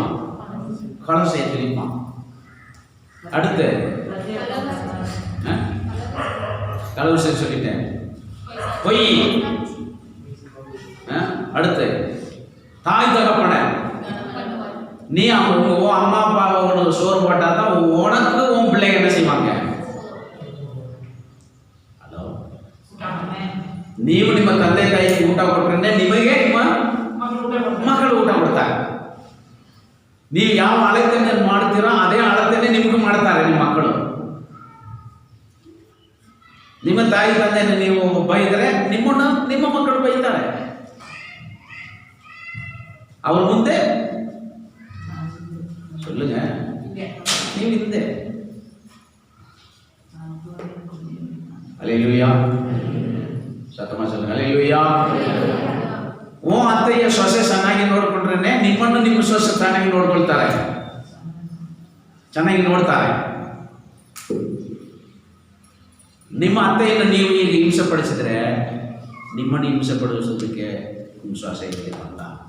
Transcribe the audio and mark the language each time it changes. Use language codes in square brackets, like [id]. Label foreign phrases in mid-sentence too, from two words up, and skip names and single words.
[ta] கொலை செய்ய தெரியுமா? அடுத்து களவு செய்ய சொல்லிட்டேன். பொய். அடுத்து தாய் தகப்பன. நீ உன் அம்மா அப்பா உனக்கு சோறு போட்டா தான் உனக்கு உன் பிள்ளைங்க என்ன செய்வாங்க? [kn] ಹಲೋ, ನೀವು ನಿಮ್ಮ ತಂದೆ ತಾಯಿಗೆ ಊಟ ಕೊಟ್ರೆ ನಿಮಗೆ ನಿಮ್ಮ ಮಕ್ಕಳು ಊಟ ಕೊಡ್ತಾರೆ. ನೀವು ಯಾವ ಅಳತೆಯನ್ನು ಮಾಡ್ತೀರೋ ಅದೇ ಅಳತೆನೇ ನಿಮಗೂ ಮಾಡ್ತಾರೆ ನಿಮ್ಮ ಮಕ್ಕಳು. ನಿಮ್ಮ ತಾಯಿ ತಂದೆ ನೀವು ಬೈದರೆ ನಿಮ್ಮ ಮಕ್ಕಳು ಬೈತಾರೆ. ಅವ್ರ ಮುಂದೆ சொல்லுங்க, ನೀವು ಹಿಂದೆ. [ta] அல்லேலூயா. சத்தமா சொல்லுங்க அல்லேலூயா. [kn] ಓ ಅತ್ತೆಯ ಸೊಸೆ ಚೆನ್ನಾಗಿ ನೋಡ್ಕೊಂಡ್ರೆ ನಿಮ್ಮನ್ನು ನಿಮ್ಮ ಸೊಸೆ ಚೆನ್ನಾಗಿ ನೋಡ್ಕೊಳ್ತಾರೆ, ಚೆನ್ನಾಗಿ ನೋಡ್ತಾರೆ. ನಿಮ್ಮ ಅತ್ತೆಯನ್ನು ನೀವು ಈಗ ಹಿಂಸೆ ಪಡಿಸಿದ್ರೆ ನಿಮ್ಮನ್ನು ಹಿಂಸೆ ಪಡಿಸೋದಕ್ಕೆ ನಿಮ್ಮ ಸೊಸೆ ಇರ್ತೀರ ಅಂತ.